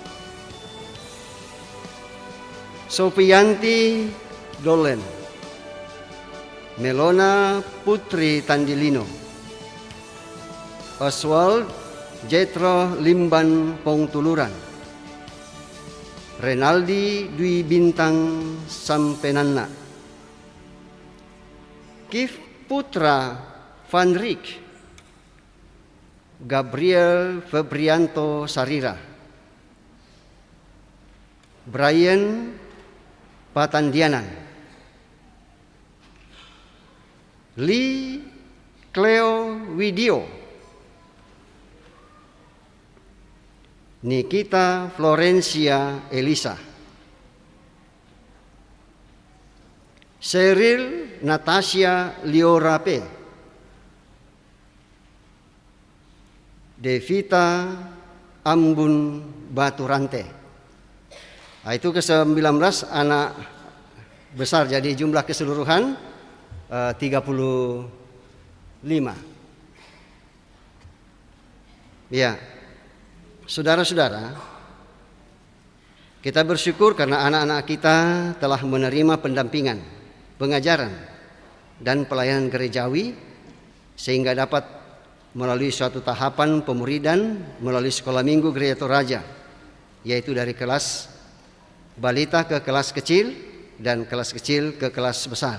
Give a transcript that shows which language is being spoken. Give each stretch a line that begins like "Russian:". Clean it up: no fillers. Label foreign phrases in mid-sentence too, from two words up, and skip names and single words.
Indonesian: Sofianti Dolen, Melona Putri Tandilino, Oswald Jetro Limban Pongtuluran, Renaldi Dwi Bintang Sampenana, Kif Putra Van Rik, Gabriel Febrianto Sarira, Brian Patandianan, Lee Cleo Widio, Nikita Florencia Elisa, Cheryl Natasha Liorape, Devita Ambun Baturante. Nah, itu ke-19 anak besar, jadi jumlah keseluruhan 35. Ya, saudara-saudara, kita bersyukur karena anak-anak kita telah menerima pendampingan, pengajaran, dan pelayanan gerejawi sehingga dapat melalui suatu tahapan pemuridan melalui sekolah minggu Gereja Toraja, yaitu dari kelas balita ke kelas kecil dan kelas kecil ke kelas besar.